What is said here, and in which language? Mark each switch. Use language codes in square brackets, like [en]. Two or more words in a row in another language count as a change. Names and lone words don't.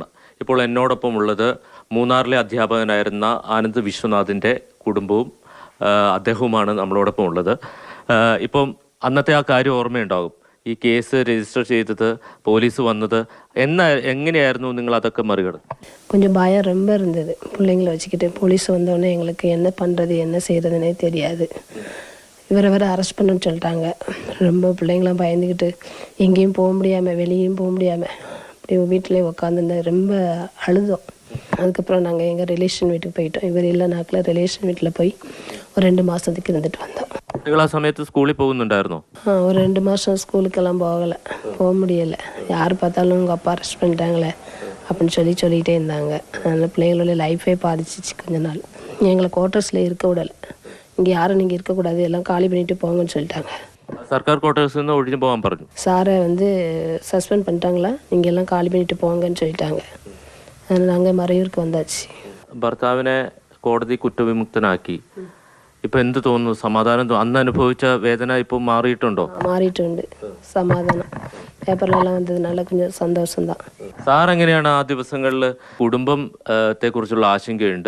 [ml] ഇപ്പോൾ എന്നോടൊപ്പം ഉള്ളത് മൂന്നാറിലെ അധ്യാപകനായിരുന്ന ആനന്ദ് വിശ്വനാഥിൻ്റെ കുടുംബവും അദ്ദേഹവുമാണ് നമ്മളോടൊപ്പം ഉള്ളത്. ഇപ്പം അന്നത്തെ ആ കാര്യം ഓർമ്മയുണ്ടാകും. ഈ കേസ് രജിസ്റ്റർ ചെയ്തത്, പോലീസ് വന്നത്, എങ്ങനെയായിരുന്നു നിങ്ങൾ അതൊക്കെ മറികടന്നു? [ta] கொஞ்சம் பயம் ரொம்ப இருந்தது. பிள்ளைங்களை வச்சுக்கிட்டு போலீஸ் வந்தோடனே எங்களுக்கு என்ன பண்ணுறது என்ன செய்கிறதுனே தெரியாது. இவரை அரெஸ்ட் பண்ணணும்னு சொல்லிட்டாங்க. ரொம்ப பிள்ளைங்களாம் பயந்துக்கிட்டு எங்கேயும் போக முடியாமல் வெளியும் போக முடியாமல் அப்படி வீட்டிலே உட்காந்துருந்தேன். ரொம்ப அழுதோம். அதுக்கப்புறம் நாங்கள் எங்கள் ரிலேஷன் வீட்டுக்கு போயிட்டோம். இவர் இல்லை நாக்கில் ரிலேஷன் வீட்டில் போய் ஒரு 2 மாதத்துக்கு இருந்துட்டு வந்தோம். [ml] നിങ്ങൾ ആ സമയത്ത് സ്കൂളിൽ പോകുന്നുണ്ടായിരുന്നോ? [ta] ஒரு 2 மாதம் ஸ்கூலுக்கெல்லாம் போக முடியலை. யார் பார்த்தாலும் உங்கள் அப்பா அரெஸ்ட் பண்ணிட்டாங்களே அப்படின்னு சொல்லிகிட்டே இருந்தாங்க. அதனால் பிள்ளைங்களோட லைஃபே பாதிச்சிச்சு. கொஞ்ச நாள் எங்களை குவார்ட்டர்ஸில் இருக்க விடலை. இங்கே யாரும் நீங்கள் இருக்கக்கூடாது, எல்லாம் காலி பண்ணிட்டு போங்கன்னு சொல்லிட்டாங்க. [ml] സർക്കാർ ക്വാർട്ടേഴ്സിൽ നിന്ന് ഒഴിഞ്ഞു പോകാൻ പറഞ്ഞു. സാറെ സസ്പെൻഡ് [ta] பண்ணிட்டாங்களா, நீங்கள் எல்லாம் காலி பண்ணிட்டு போங்கன்னு சொல்லிட்டாங்க. அதனால் நாங்கள் മറയൂർക്ക് വന്നാச்சு. [ml] ഭർത്താവിനെ കോടതി കുറ്റവിമുക്തനാക്കി. ഇപ്പം എന്ത് തോന്നുന്നു? സമാധാനം? അന്ന് അനുഭവിച്ച വേദന ഇപ്പോൾ മാറിയിട്ടുണ്ടോ? മാറിയിട്ടുണ്ട്. സമാധാനം. പേപ്പറിലെല്ലാം വന്നതിനാல கொஞ்சம் സന്തോഷம்தான். സാർ എങ്ങനെയാണ് ആ ദിവസങ്ങളിൽ? കുടുംബത്തെ കുറിച്ചുള്ള ആശങ്കയുണ്ട്.